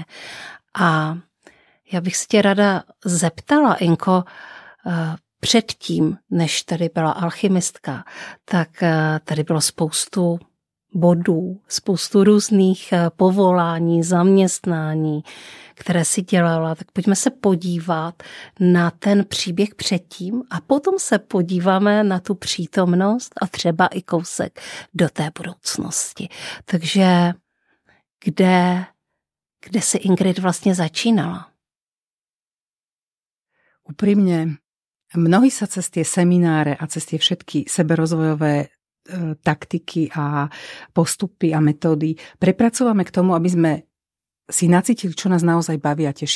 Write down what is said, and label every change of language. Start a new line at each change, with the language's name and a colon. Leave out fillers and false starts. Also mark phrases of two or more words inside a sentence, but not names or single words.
Czech: A já bych se tě ráda zeptala, Inko, předtím, než tady byla alchymistka, tak tady bylo spoustu bodů, spoustu různých povolání, zaměstnání, které si dělala, tak pojďme se podívat na ten příběh předtím a potom se podíváme na tu přítomnost a třeba i kousek do té budoucnosti. Takže kde si Ingrid vlastně začínala?
Slovak: Úprimne, mnohí sa cez tie semináre a cez tie všetky seberozvojové taktiky a postupy a metódy prepracovame k tomu, aby sme si nacítili, čo nás naozaj baví a teší.